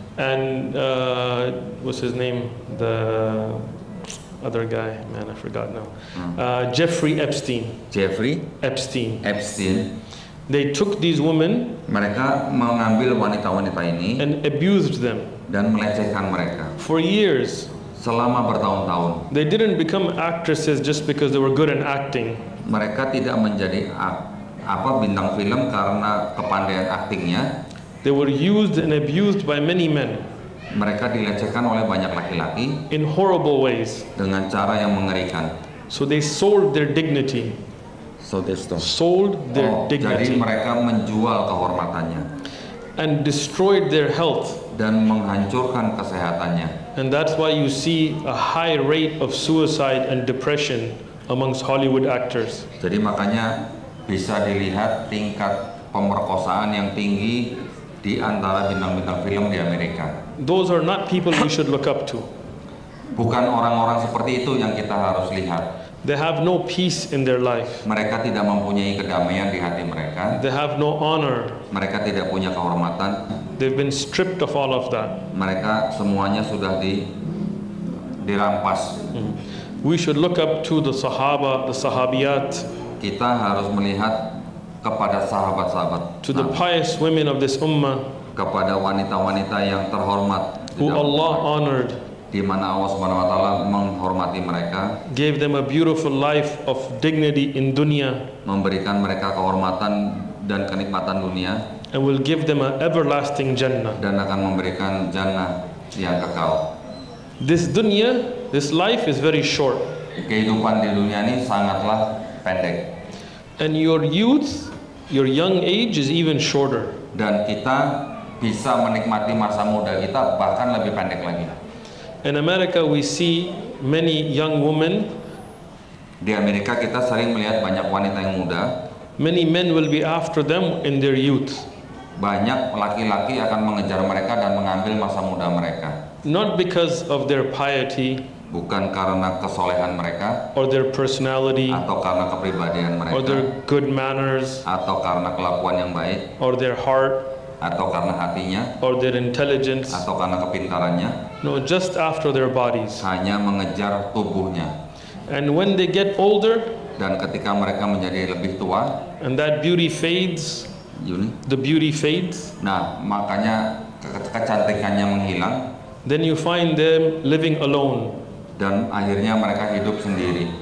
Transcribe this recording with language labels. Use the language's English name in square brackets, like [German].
[English] and what's his name, the other guy, man, I forgot now, Jeffrey Epstein. They took these women [Indonesian] mereka mengambil wanita-wanita ini [English] and abused them [Indonesian] dan melecehkan mereka [English] for years. [Indonesian] selama bertahun-tahun. [English] They didn't become actresses just because they were good in acting. [Indonesian] Mereka tidak menjadi bintang film karena kepandaian aktingnya. [English] They were used and abused by many men [Indonesian] Mereka dilecehkan oleh banyak laki-laki [English] in horrible ways. [Indonesian] dengan cara yang mengerikan. [English] So they sold their dignity. Sold their [Indonesian] Jadi [English] dignity [Indonesian] mereka menjual kehormatannya [English] and destroyed their health. [Indonesian] dan menghancurkan kesehatannya. [English] And that's why you see a high rate of suicide and depression amongst Hollywood actors. [Indonesian] Jadi makanya bisa dilihat tingkat pemerkosaan yang tinggi di antara bintang-bintang film di Amerika. [English] Those are not people we should look up to. [Indonesian] Bukan orang-orang seperti itu yang kita harus lihat. [English] They have no peace in their life. [Indonesian] Mereka tidak mempunyai kedamaian di hati mereka. [English] They have no honor. [Indonesian] Mereka tidak punya kehormatan. [English] They've been stripped of all of that. [Indonesian] Mereka semuanya sudah dirampas. [English] We should look up to the Sahaba, the Sahabiyat, [Indonesian] Kita harus melihat kepada sahabat-sahabat, [English] to the pious women of this ummah [Indonesian] kepada wanita-wanita yang terhormat [English] who Allah honored, [Indonesian] di mana Allah Subhanahu wa taala menghormati mereka, [English] gave them a beautiful life of dignity in dunya, [Indonesian] memberikan mereka kehormatan dan kenikmatan dunia, [English] and will give them an everlasting Jannah. [Indonesian] dan akan memberikan jannah yang kekal. [English] This dunya, this life is very short, [Indonesian] Kehidupan di dunia ini sangatlah pendek, [English] and your youth, your young age is even shorter. [Indonesian] dan kita bisa menikmati masa muda kita bahkan lebih pendek lagi. [English] In America, we see many young women. [Indonesian] Di Amerika kita sering melihat banyak wanita yang muda. [English] Many men will be after them in their youth. [Indonesian] Banyak laki-laki akan mengejar mereka dan mengambil masa muda mereka. [English] Not because of their piety [Indonesian] Bukan karena kesolehan mereka, [English] or their personality [Indonesian] atau karena kepribadian [English] or [Indonesian] mereka, [English] their good manners [Indonesian] atau karena kelakuan yang baik, [English] or their heart [Indonesian] atau karena hatinya, [English] or their intelligence. [Indonesian] atau karena kepintarannya. [English] No, just after their bodies. [Indonesian] Hanya mengejar tubuhnya. [English] And when they get older [Indonesian] Dan ketika mereka menjadi lebih tua, [English] and that beauty fades, the beauty fades, [Indonesian] nah makanya kecantikannya menghilang, [English] then you find them living alone. [Indonesian] Dan akhirnya mereka hidup sendiri